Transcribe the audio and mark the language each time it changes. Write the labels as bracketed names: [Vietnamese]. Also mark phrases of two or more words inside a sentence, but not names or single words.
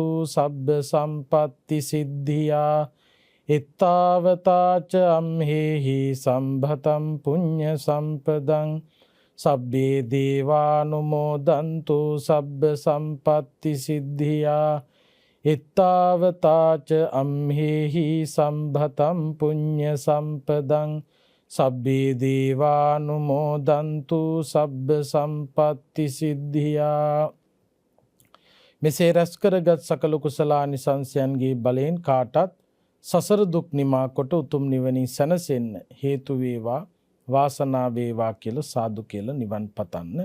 [Pali] සබ්බ සම්පත්ති සිද්ධියා එත්තාවතාච අම්හෙහි සම්භතම් පුඤ්ඤ සම්පදං සබ්බේ දේවානුමෝදන්තු සබ්බ සම්පත්ති සිද්ධියා එත්තාවතාච අම්හෙහි සම්භතම් පුඤ්ඤ සම්පදං සබ්බේ දේවානුමෝදන්තු සබ්බ සම්පත්ති සිද්ධියා. [Sinhala] මෙසේ රැස් කරගත් සකල කුසලානිසංසයන්ගේ බලයෙන් කාටත් සසර දුක් නිමා කොට උතුම් නිවනින් සැනසෙන්න හේතු වේවා වාසනාව වේවා කියලා සාදු කියලා නිවන් පතන්න.